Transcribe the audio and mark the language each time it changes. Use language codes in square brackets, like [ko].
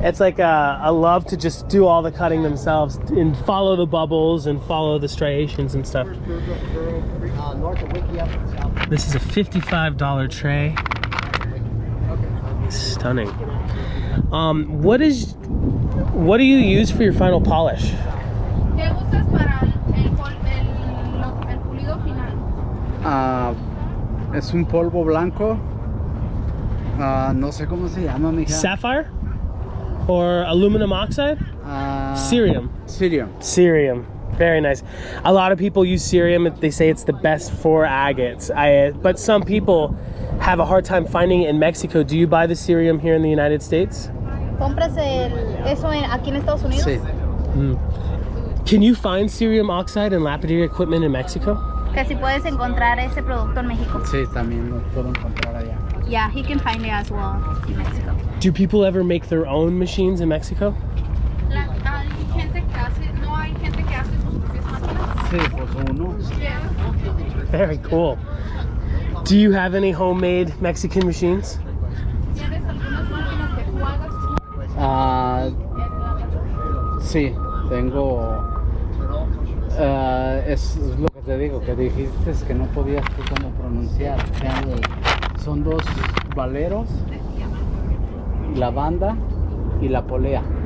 [en] It's like a love to just do all the cutting themselves and follow the bubbles and follow the striations and stuff. This is a $55 tray. Stunning. What do you use for your final polish? [es] ¿Qué usas para el pulido final? Es un polvo blanco. No sé cómo se llama, mija. [en] Sapphire? Or aluminum oxide? Cerium. Cerium. Very nice. A lot of people use cerium. They say it's the best for agates. But some people have a hard time finding it in Mexico. Do you buy the cerium here in the United States? [es] ¿Compras eso aquí en Estados Unidos? Sí. [en] Can you find cerium oxide and lapidary equipment in Mexico? [es] Que si puedes encontrar ese producto en México. Sí, también lo puedo encontrar allá. [en] Yeah, he can find it as well in Mexico. Do people ever make their own machines in Mexico? [es] Hay gente que hace, no hay gente que hace sus propias máquinas. Sí, pues uno. [en] Yeah. Very cool. Do you have any homemade Mexican machines? [es] ¿Tienes algunas máquinas que tú hagas tú? Sí, tengo. Es lo que te digo, que dijiste que no podías tú como pronunciar. Son dos valeros, la banda y la polea.